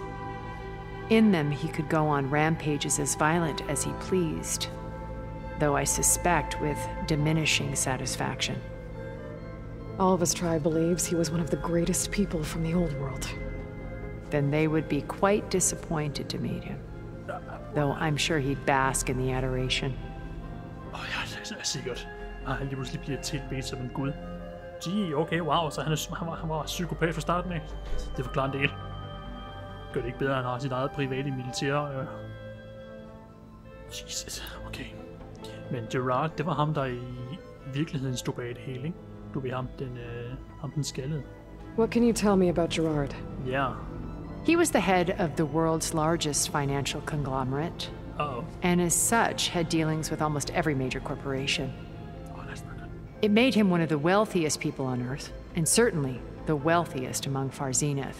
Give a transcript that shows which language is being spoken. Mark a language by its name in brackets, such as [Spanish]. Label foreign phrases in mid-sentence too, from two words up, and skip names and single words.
[English] In them, he could go on rampages as violent as he pleased, though I suspect with diminishing satisfaction. Alva's tribe believes he was one of the greatest people from the old world. Then they would be quite disappointed to meet him. Though I'm sure he'd bask in the adoration. [Danish] Ja, det er sikkert. Og han lige pludselig bliver tilbedt som en gud. [English] Gee, okay, wow, [Danish] så han var psykopat fra starten af. Det forklarer en del. Gør det ikke bedre, at han har sit eget private militær. Jesus, okay. Men Gerard, det var ham, der i virkeligheden stod bag det hele, ikke? Du ved ham, den skaldede. [English] What can you tell me about Gerard? Yeah. He was the head of the world's largest financial conglomerate. Uh-oh. And as such, had dealings with almost every major corporation. Oh, that's not good. It made him one of the wealthiest people on Earth, and certainly the wealthiest among Far Zenith.